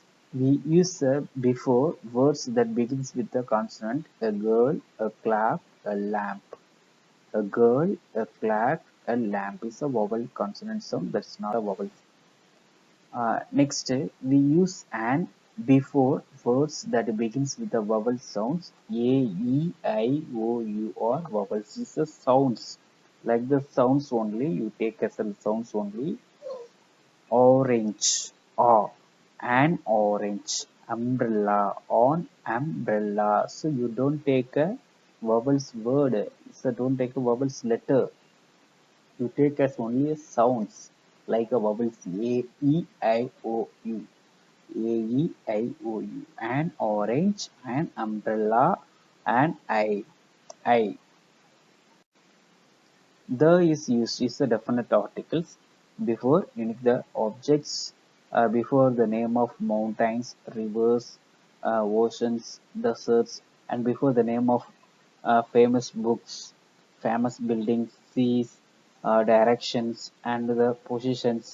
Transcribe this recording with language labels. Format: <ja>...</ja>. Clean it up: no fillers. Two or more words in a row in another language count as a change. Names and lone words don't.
<en>We use before words that begins with the consonant a girl, a clap, a lamp. A girl, a clap, a lamp is a vowel consonant sound. That's not a vowel. Next, we use an before words that begins with the vowel sounds a, e, I, o, u or vowels. These are sounds. Like the sounds only, you take as a sounds only. Orange, or an orange. Umbrella, on umbrella. So you don't take a vowels word. So don't take a vowels letter. You take as only a sounds like a vowels a, e, I, o, u. A, E, I, O, U. An orange, an umbrella, and I. The is used is the definite articles before unique the objects, before the name of mountains, rivers, oceans, deserts, and before the name of famous books, famous buildings, seas, directions, and the positions.</en>